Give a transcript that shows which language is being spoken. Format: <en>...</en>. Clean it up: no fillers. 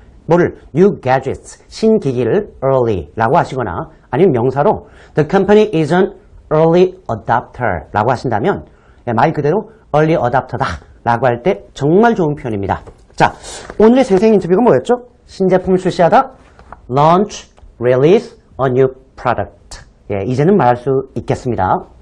<ko>뭐를?</ko> <en>New gadgets,</en> <ko>신기기를 early 라고 하시거나 아니면 명사로</ko> <en>The company is an early adopter</en> <ko>라고 하신다면 말 그대로 early adopter다 라고 할 때 정말 좋은 표현입니다. 자, 오늘의 생생 인터뷰가 뭐였죠? 신제품을 출시하다,</ko> <en>launch, release a new product.</en> <ko>이제는 말할 수 있겠습니다.</ko>